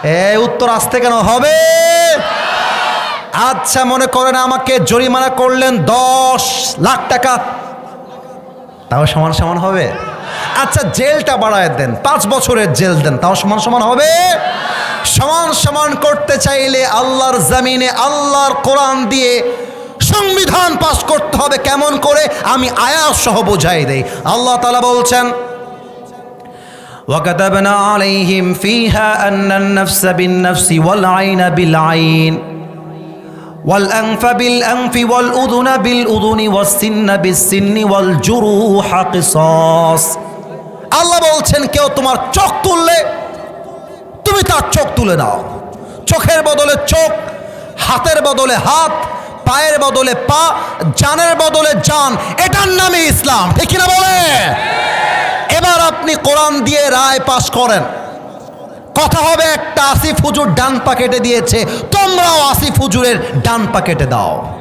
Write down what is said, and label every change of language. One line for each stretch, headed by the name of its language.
Bangla: এই উত্তর আসতে কেন হবে? আচ্ছা মনে করেন আমাকে জরিমানা করলেন 10 লাখ টাকা, তাও সমান সমান হবে? আচ্ছা জেলটা বাড়ায় দেন, 5 বছরের জেল দেন, তাও সমান সমান হবে? সমান সমান করতে চাইলে আল্লাহর জমিনে আল্লাহর কোরআন দিয়ে সংবিধান পাশ করতে হবে। কেমন করে? আমি আয়াত সহ বোঝাই দেই। আল্লাহ তাআলা বলছেন,
Arabic: وَكَتَبْنَا عَلَيْهِمْ فِيهَا أَنَّ النَّفْسَ بِالنَّفْسِ وَالْعَيْنَ بِالْعَيْنِ وَالْأَنْفَ بِالْأَنْفِ وَالْأُذُنَ بِالْأُذُنِ وَالسِّنَّ بِالسِّنِّ وَالْجُرُوحَ قِصَاص।
Bangla: আল্লাহ বলছেন, কেউ তোমার চোখ তুললে তুমি তার চোখ তুলে নাও। চোখের বদলে চোখ, হাতের বদলে হাত, পায়ের বদলে পা, জানের বদলে জান, এটার নামে ইসলাম, ঠিক না বলে? এবার আপনি কোরআন দিয়ে রায় পাশ করেন। কথা হবে একটা, আসিফ হুজুর ডান পা কেটে দিয়েছে, তোমরাও আসিফ হুজুরের ডান পা কেটে দাও।